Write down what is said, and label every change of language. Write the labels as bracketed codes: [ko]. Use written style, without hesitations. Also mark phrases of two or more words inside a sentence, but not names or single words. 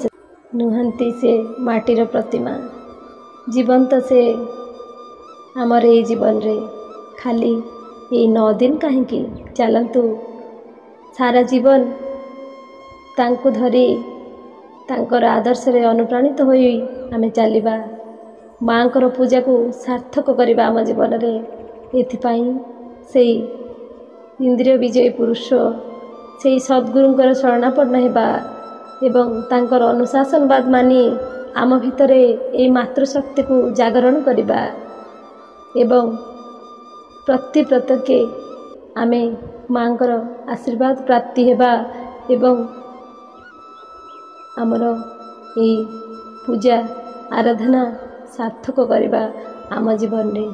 [or] ନୁହଂତୀ ସେ ମାଟୀର ପ୍ରତିମା ଜୀବଂତ ସେ ଆମର ଏ ଜୀବନ ରେ ଖାଲୀ ୟେ 9 ଦିନ କହୀଂ ଚଲତୁ ସାରା ଜୀବନ ତାଂକୋ ଧରୀ ତାଂକର ଆଦର୍ଶ ରେ ଅନୁପ୍ରାଣିତ ହୋଈ ଆମେ ଚଲିବା ମାଂକର ପୂଜା କୋ ସାର୍ଥକ କରବା ଆମ ଜୀବନ ରେ। ଏଥିପାଈ ସେ ଇଂଦ୍ରିୟ ବିଜୟୀ ପୁରୁଷ ସେ ସଦ୍ଗୁରୁଂକର ଶରଣାପନ୍ନ ହେବା ଏବଂ ତାଂକର ଅନୁଶାସନବାଦ ମାନୀ ଆମ ଭିତରେ ଏ ମାତୃଶକ୍ତି କୋ ଜାଗରଣ କରବା ଏବଂ ପ୍ରତି ପ୍ରତ୍ୟେକେ ଆମେ ମାଂକର ଆଶୀର୍ବାଦ ପ୍ରାପ୍ତି ହେବା ଏବଂ ଆମର ଏ ପୂଜା ଆରାଧନା ସାର୍ଥକ କରବା ଆମ ଜୀବନ ରେ।